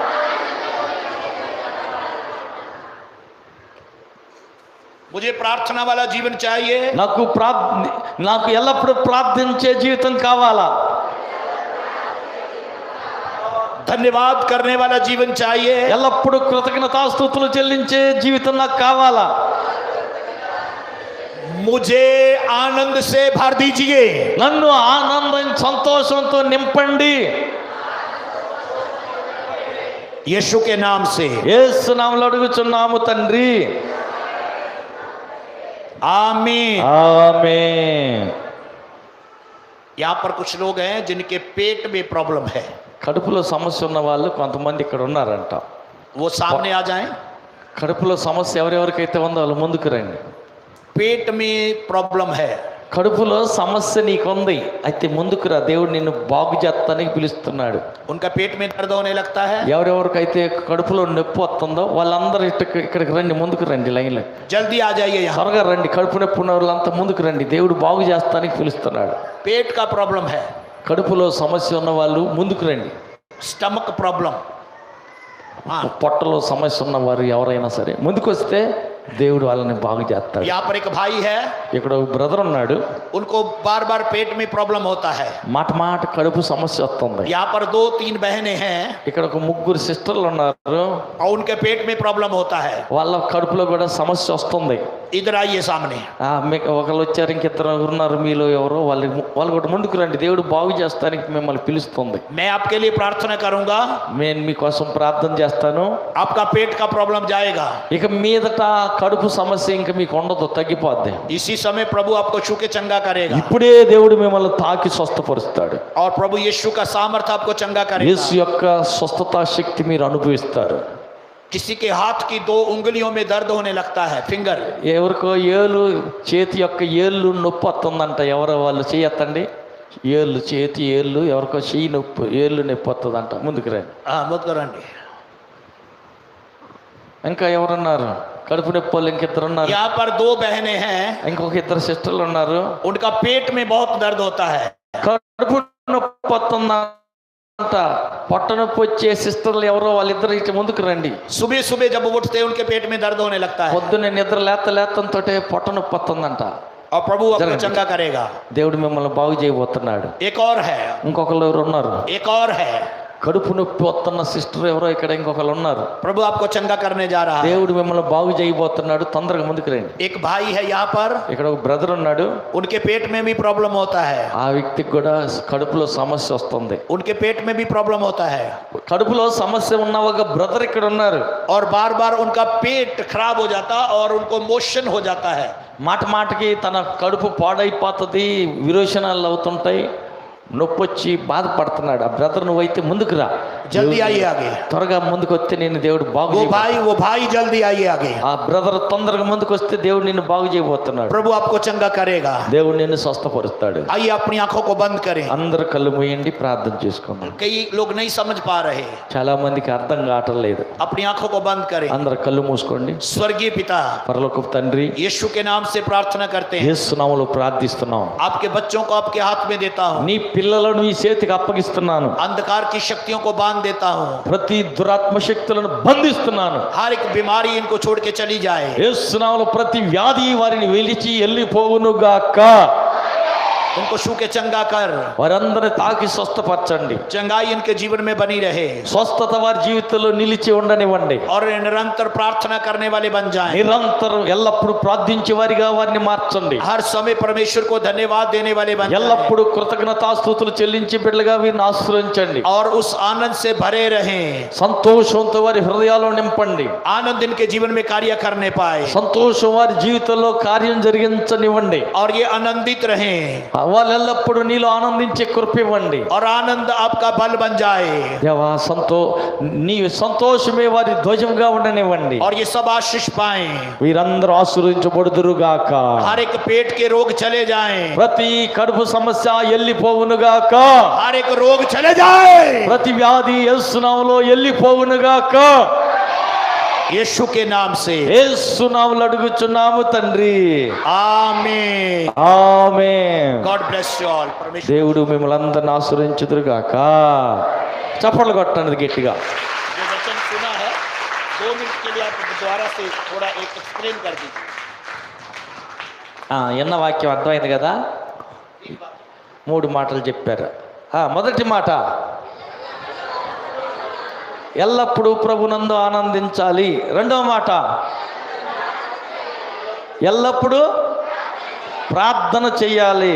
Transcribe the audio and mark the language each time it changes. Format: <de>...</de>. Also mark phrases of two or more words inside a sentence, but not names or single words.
<hi>मुझे प्रार्थना वाला जीवन चाहिए.</hi> <te>నాకు ఎల్లప్పుడూ ప్రార్థించే జీవితం కావాలా.</te> <hi>धन्यवाद करने वाला जीवन चाहिए.</hi> <te>ఎల్లప్పుడూ కృతజ్ఞతాస్తుతులు చెల్లించే జీవితం నాకు కావాలా.</te> <hi>मुझे आनंद से भर दीजिए.</hi> <te>నన్ను ఆనందం సంతోషంతో నింపండి.</te> <hi>यीशु के नाम से</hi> <te>యేసు నామములో అడుగుచున్నాము తండ్రి.</te> <hi>आमीन।</hi> <te>ఆమేన్.</te> <hi>यहाँ पर कुछ लोग हैं जिनके पेट में प्रॉब्लम है,</hi> <te>కడుపులో సమస్య ఉన్న వాళ్ళు కొంతమంది ఇక్కడ ఉన్నారంట.</te> <hi>वो सामने आ जाएं।</hi> <te>కడుపులో సమస్య ఎవరెవరికైతే ఉందో వాళ్ళు ముందుకు రండి.</te> <hi>पेट में प्रॉब्लम है,</hi> <te>కడుపులో సమస్య నీకుంది అయితే ముందుకు రా, దేవుడు నిన్ను బాగు చేస్తానికి పిలుస్తున్నాడు.</te> <hi>उनका पेट में दर्द होने लगता है,</hi> <te>ఎవరెవరికైతే కడుపులో నొప్పి వస్తుందో వాళ్ళందరూ ఇక్కడికి రండి, ముందుకు రండి, లైన్లో</te> <hi>जल्दी आ जाइए यहाँ।</hi> <te>త్వరగా రండి. కడుపు నొప్పి ఉన్న వాళ్ళంతా ముందుకు రండి, దేవుడు బాగు చేస్తానికి పిలుస్తున్నాడు.</te> <hi>पेट का प्रॉब्लम है,</hi> <te>కడుపులో సమస్య ఉన్న వాళ్ళు ముందుకు రండి.</te> <en>stomach problem, हाँ।</en> <te>పొట్టలో సమస్య ఉన్న వారు ఎవరైనా సరే ముందుకు వస్తే దేవుడు వాళ్ళని బాగు చేస్తాడు.</te> <hi>यहाँ पर एक भाई है,</hi> <te>ఇక్కడ ఒక బ్రదర్ ఉన్నాడు,</te> <hi>उनको बार बार पेट में प्रॉब्लम होता है।</hi> <te>మాట మాట కడుపు సమస్య వస్తుంది.</te> <hi>यहाँ पर 2-3 बहनें हैं</hi> <te>ఇక్కడ ఒక ముగ్గురు సిస్టర్లు ఉన్నారు,</te> <hi>और उनके पेट में प्रॉब्लम होता है।</hi> <te>వాళ్ళ కడుపులో కూడా సమస్య వస్తుంది.</te> <hi>इधर आइए सामने।</hi> <te>మీకు ఒకళ్ళు వచ్చారు, ఇంకిద్దరు ఉన్నారు, మీలో ఎవరో వాళ్ళు కూడా ముందుకు రండి, దేవుడు బాగు చేస్తానికి మిమ్మల్ని పిలుస్తుంది.</te> <hi>मैं आपके लिए प्रार्थना करूंगा,</hi> <te>నేను మీకోసం ప్రార్థన చేస్తాను.</te> <hi>आपका पेट का प्रॉब्लम जाएगा।</hi> <te>ఇక మీదట కడుపు సమస్య ఇంకా మీకు ఉండదు, తగ్గిపోద్ది.</te> <hi>इसी समय प्रभु आपको छू के चंगा करेगा,</hi> <te>ఇప్పుడే దేవుడు మిమ్మల్ని తాకి స్వస్థపరుస్తాడు.</te> <hi>और प्रभु यीशु का सामर्थ्य आपको चंगा</hi> <te>యేసు</te> <hi>करेगा।</hi> <te>యొక్క స్వస్థతా శక్తి మీరు అనుభవిస్తారు.</te> <hi>किसी के हाथ की 2 उंगलियों में दर्द होने लगता है, फिंगर।</hi> <te>ఎవరికో ఏలు, చేతి యొక్క ఏళ్ళు నొప్పి వస్తుందంట, ఎవరో వాళ్ళు చేయొద్దండి. ఏళ్ళు, చేతి ఏళ్ళు, ఎవరికో చెయ్యి నొప్పి, ఏళ్ళు నొప్పి వస్తుందంట, ముందుకు రండి.</te> <hi>हाँ मत करेंगे।</hi> <te>ఇంకా ఎవరున్నారు? కడుపు నొప్పి వాళ్ళు ఇంకిద్దరు ఉన్నారు,</te> <hi>यहाँ पर 2 बहनें हैं,</hi> <te>ఇంకొక ఇద్దరు సిస్టర్లు ఉన్నారు.</te> <hi>उनका पेट में बहुत दर्द होता है।</hi> <te>కడుపు నొప్పి వస్తుందంట, పొట్ట నొప్పి వచ్చే సిస్టర్లు ఎవరో వాళ్ళిద్దరు ఇటు ముందుకు రండి.</te> <hi>सुबह सुबह जब वो उठते हैं उनके पेट में दर्द होने लगता है,</hi> <te>పొద్దున్నే నిద్ర లేతంతో పొట్ట నొప్పి వస్తుందంట.</te> <hi>और प्रभु आपको जरा- चंगा करेगा।</hi> <te>దేవుడు మిమ్మల్ని బాగు చేయబోతున్నాడు.</te> <hi>एक और है,</hi> <te>ఇంకొకళ్ళు ఎవరు ఉన్నారు?</te> <hi>एक और है,</hi> <te>కడుపు నొప్పి వస్తున్న సిస్టర్ ఎవరో ఇక్కడ ఇంకొకళ్ళు ఉన్నారు.</te> <hi>प्रभु आपको चंगा करने जा रहा है।</hi> <te>దేవుడు మిమ్మల్ని బాగు చేయబోతున్నాడు, తొందరగా ముందుకు రండి.</te> <hi>एक भाई है यहाँ पर,</hi> <te>ఇక్కడ ఒక బ్రదర్ ఉన్నాడు,</te> <hi>उनके पेट में भी प्रॉब्लम होता है,</hi> <te>ఆ వ్యక్తికి కూడా కడుపులో సమస్య వస్తుంది.</te> <hi>उनके पेट में भी प्रॉब्लम होता है,</hi> <te>కడుపులో సమస్య ఉన్న ఒక బ్రదర్ ఇక్కడ ఉన్నారు.</te> <hi>और बार बार उनका पेट खराब हो जाता और उनको मोशन हो जाता है।</hi> <te>మాట మాటకి తన కడుపు పాడైపోతుంది, విరోచనాలు అవుతుంటాయి, నొప్పి వచ్చి బాధపడుతున్నాడు. ఆ బ్రదర్ నువ్వైతే ముందుకు రా,</te> <hi>जल्दी आइए आगे।</hi> <te>త్వరగా ముందుకు వస్తే నేను దేవుడు బాగు</te> <hi>वो</hi> <te>చేయబోతున్నాడు.</te> <hi>भाई जल्दी आइए आगे।</hi> <te>ఆ బ్రదర్ తొందరగా ముందుకు వస్తే దేవుడు నిన్ను బాగు చేయబోతున్నాడు.</te> <hi>प्रभु आपको चंगा करेगा।</hi> <te>దేవుడు నిన్ను స్వస్థపరుస్తాడు.</te> <hi>आइए अपनी आंखों को बंद करें।</hi> <te>అందరూ కళ్ళు మూయండి, ప్రార్థన చేసుకుందాం.</te> <hi>कई लोग नहीं समझ पा रहे,</hi> <te>చాలా మందికి అర్థం కావటం లేదు.</te> <hi>अपनी आंखों को बंद करें।</hi> <te>అందరు కళ్ళు మూసుకోండి.</te> <hi>स्वर्गीय पिता,</hi> <te>పరలోకపు తండ్రి,</te> <hi>यीशु के नाम से प्रार्थना करते हैं।</hi> <te>యేసు నామములో ప్రార్థిస్తున్నాం.</te> <hi>आपके बच्चों को आपके हाथ में देता हूँ,</hi> <te>నీ పిల్లలను ఈ చేతికి అప్పగిస్తున్నాను.</te> <hi>अंधकार की शक्तियों को बांध देता हूँ,</hi> <te>ప్రతి దురాత్మ శక్తులను బంధిస్తున్నాను.</te> <hi>हर एक बीमारी इनको छोड़ के चली जाए।</hi> <te>యేసు నామములో ప్రతి వ్యాధి వారిని వెలిచి వెళ్ళిపోవునుగాక.</te> <hi>उनको छू के चंगा कर,</hi> <te>వారందరిని తాకి స్వస్థపరచండి.</te> <hi>चंगाई इनके जीवन में बनी रहे,</hi> <te>స్వస్థత వారి జీవితంలో నిలిచి ఉండనివ్వండి.</te> <hi>और निरंतर प्रार्थना करने वाले बन जाएं।</hi> <te>నిరంతరం ఎల్లప్పుడూ ప్రార్థించే వారిగా వారిని మార్చండి.</te> <hi>हर समय परमेश्वर को धन्यवाद देने वाले बन जाएं,</hi> <te>ఎల్లప్పుడూ కృతజ్ఞతాస్తుతులు చెల్లించే బిడ్డలుగా వీరిని ఆశ్రయించండి.</te> <hi>और उस आनंद से भरे रहें।</hi> <te>సంతోషంతో వారి హృదయాల్లో నింపండి.</te> <hi>आनंद इनके जीवन में कार्य करने पाए,</hi> <te>సంతోషం వారి జీవితంలో కార్యం జరిగించనివ్వండి.</te> <hi>और ये आनंदित रहें,</hi> <te>వాళ్ళు ఎల్లప్పుడూ నీలో ఆనందించే కృప ఇవ్వండి.</te> <hi>और आनंद आपका बल बन जाए,</hi> <te>దేవా నీ సంతోషమే వారి ధ్వజంగా ఉండనివ్వండి.</te> <hi>और ये सब आशीष पाएं।</hi> <te>వీరందరూ ఆశీర్వదించబడుదురుగాక.</te> <hi>हर एक पेट के रोग चले जाएं,</hi> <te>ప్రతి కడుపు సమస్య వెళ్ళిపోవునుగాక.</te> <hi>हर एक रोग चले जाए,</hi> <te>ప్రతి వ్యాధి యేసు నామములో వెళ్ళిపోవునుగాక.</te> <hi>यीशु के नाम से</hi> <te>యేసు నామములో అడుగుచున్నాము తండ్రి.</te> <hi>आमीन।</hi> <te>ఆమేన్.</te> <en>God bless you all. परमेश्वर</en> <te>దేవుడు మిమ్మల్ని అందరిని ఆశీర్వదించుదురుగాక. చప్పట్లు కొట్టండి గట్టిగా.</te> <hi>जो वचन सुना है 2 मिनट के लिए आप दोबारा से थोड़ा एक एक्सप्लेन कर दीजिए।</hi> <te>ఎన్న వాక్యం అర్థమైంది కదా? 3 మాటలు చెప్పారు. మొదటి మాట, ఎల్లప్పుడూ ప్రభునందు ఆనందించాలి. రెండవ మాట, ఎల్లప్పుడూ ప్రార్థన చెయ్యాలి.</te>